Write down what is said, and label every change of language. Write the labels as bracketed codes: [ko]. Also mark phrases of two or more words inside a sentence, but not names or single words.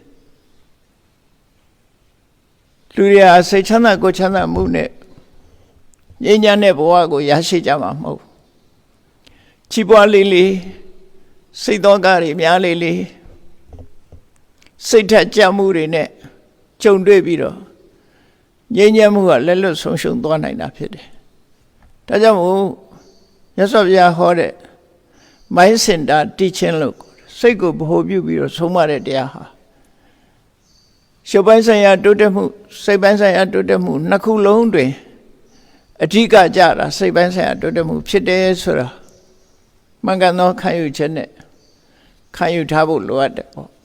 [my] လူတွေဟာစိတ်ချမ်းသာကိုယ်ချမ်းသာမှုနဲ့ငြိမ်းချမ်းတဲ့ဘဝကိုရရှိကြမှာမဟုတ်ချီးပွားလေးလေးစိတ်သောကတွေများလေး လေးစိတ်ထက်ကြမှုတွေနဲ့ကြုံတွေ့ပြီးတော့ငြိမ်းချမ်းမှုကလက်လွတ်ဆုံးရှုံးသွားနိုင်တာဖြစ် တယ်။ဒါကြောင့်မို့မြတ်စွာဘုရားဟောတဲ့ [en] mind center teaching [my] လို့စိတ်ကိုဗဟိုပြုပြီးတော့ဆုံးမတဲ့တရားဟာရုပ်ပိုင်းဆိုင်ရာတိုးတက်မှုစိတ်ပိုင်းဆိုင်ရာတိုးတက်မှုနှစ်ခုလုံးတွင်အဓိကကြတာစိတ်ပိုင်းဆိုင်ရာတိုးတက်မှုဖြစ်တယ်ဆိုတာမှန်ကန်သောခံယူချက်နဲ့ခံယူထားဖို့လိုအပ်တယ်ပေါ့